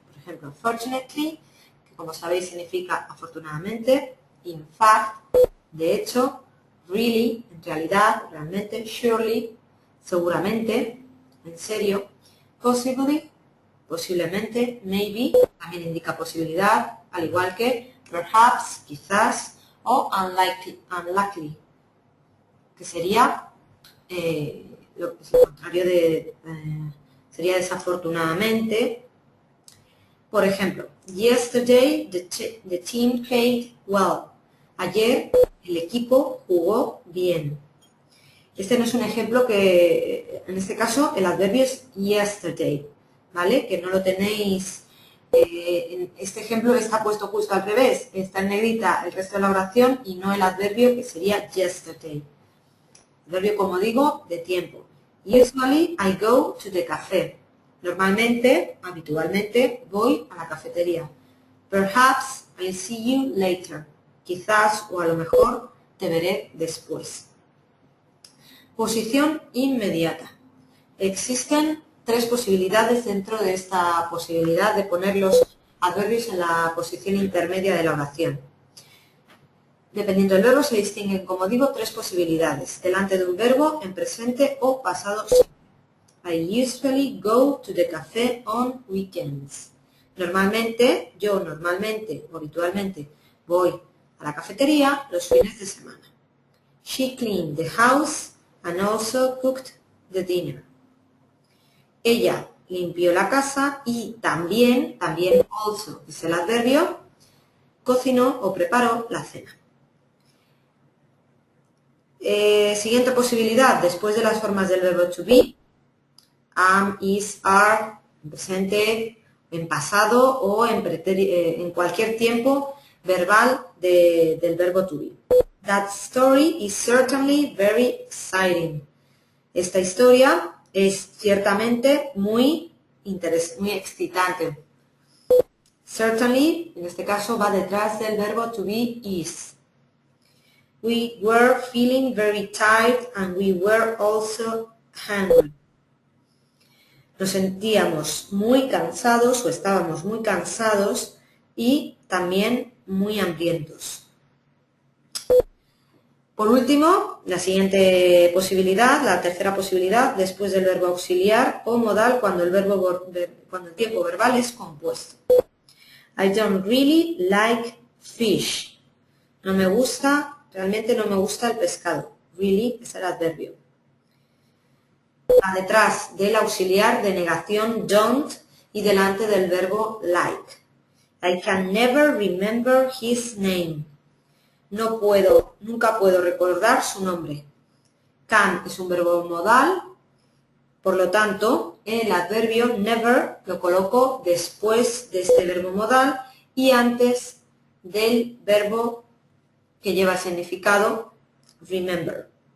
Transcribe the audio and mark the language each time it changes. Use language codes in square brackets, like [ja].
[es] Por ejemplo, fortunately, que como sabéis significa afortunadamente, in fact, de hecho, really, en realidad, realmente, surely, seguramente, en serio, possibly, posiblemente, maybe, también indica posibilidad, al igual que perhaps, quizás, o unlikely, que sería lo contrario sería desafortunadamente. Por ejemplo, [en] yesterday the team played well. [es] Ayer el equipo jugó bien. Este no es un ejemplo que, en este caso, el adverbio es yesterday, ¿vale? Que no lo tenéis, en este ejemplo está puesto justo al revés, está en negrita el resto de la oración y no el adverbio que sería yesterday. Adverbio, como digo, de tiempo. [en] Usually I go to the café. [es] Normalmente, habitualmente, voy a la cafetería. [en] Perhaps I'll see you later. [es] Quizás o a lo mejor te veré después. Posición inmediata. Existen 3 posibilidades dentro de esta posibilidad de poner los adverbios en la posición intermedia de la oración. Dependiendo del verbo se distinguen, como digo, 3 posibilidades, delante de un verbo en presente o pasado simple. [en] I usually go to the café on weekends. [es] Yo normalmente o habitualmente voy a la cafetería los fines de semana. [en] She cleaned the house and also cooked the dinner. [es] Ella limpió la casa y también also, es el adverbio, cocinó o preparó la cena. Siguiente posibilidad, después de las formas del verbo to be, am, is, are, en presente, en pasado o en cualquier tiempo verbal del verbo to be. [en] That story is certainly very exciting. [es] Esta historia es ciertamente muy excitante. Certainly, en este caso, va detrás del verbo to be is. [en] We were feeling very tired and we were also hungry. [es] Nos sentíamos muy cansados o estábamos muy cansados y también muy hambrientos. Por último, la siguiente posibilidad, la tercera posibilidad, después del verbo auxiliar o modal cuando el tiempo verbal es compuesto. [en] I don't really like fish. [es] Realmente no me gusta el pescado. Really es el adverbio. Va detrás del auxiliar de negación don't, y delante del verbo like. [en] I can never remember his name. [es] No puedo, nunca puedo recordar su nombre. Can es un verbo modal, por lo tanto, el adverbio never lo coloco después de este verbo modal y antes del verbo que lleva el significado remember.